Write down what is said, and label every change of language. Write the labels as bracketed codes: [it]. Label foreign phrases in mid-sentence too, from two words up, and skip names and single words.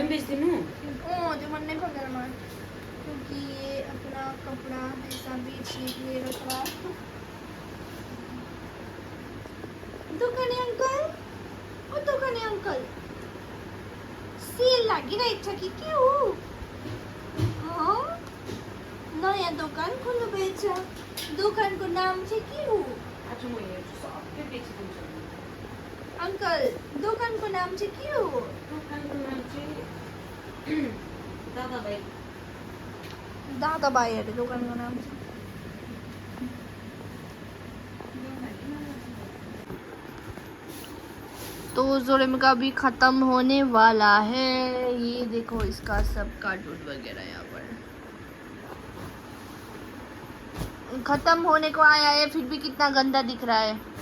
[ne] बेच दिनु. [hi] जो मन नहीं पकड़ रहा, क्योंकि ये अपना कपड़ा ऐसा बेचने के लिए रख रहा है. [ne] दुकाने अंकल, ओ दुकाने अंकल, सेल लागिरहेछ कि के हो? नयाँ दोकान खोल्नु भएछ. दोकानको नाम चाहिँ के हो? आज म हेर्छु सबै बेचिदिन्छु. अंकल दोकानको नाम चाहिँ के हो? दोकानको नाम चाहिँ दादाभाइ. दादाभाइ अरे दोकानको नाम चाहिँ. [hi] तो जोरेम का भी खत्म होने वाला है. ये देखो इसका सब कार्टून वगैरह यहाँ पर खत्म होने को आया है, फिर भी कितना गंदा दिख रहा है.